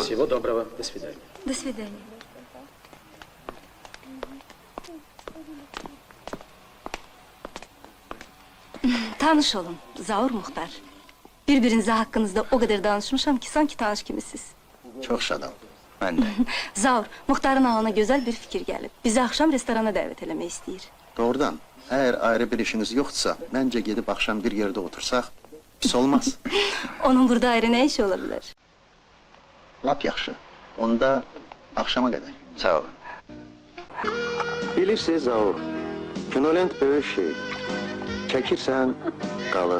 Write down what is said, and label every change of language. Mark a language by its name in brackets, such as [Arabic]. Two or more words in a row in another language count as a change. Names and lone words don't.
[Russian] Всего доброго. До свидания. До свидания. [Azerbaijani] Tanış olun, Zaur Muxtar. Birbirinizə haqqınızda o qədər danışmışam ki, sanki tanış kimisiz. Çox şadam. Mən də. Zaur, Muxtarın ağlına gözəl bir fikir gəlib. Bizi axşam restorana dəvət eləmək istəyir. Doğrudan, [Turkish] eğer ayrı bir işiniz yoksa, bence gidip akşam bir yerde otursak, pis olmaz. [Azerbaijani] Onun burada ayrı nə işi ola bilər? Lap yaxşı. Onda [Turkish] akşama kadar. [Azerbaijani] Sağ olun. Bilirsiniz Zaur, kinolent böyük şey. Çəkirsən, qalır.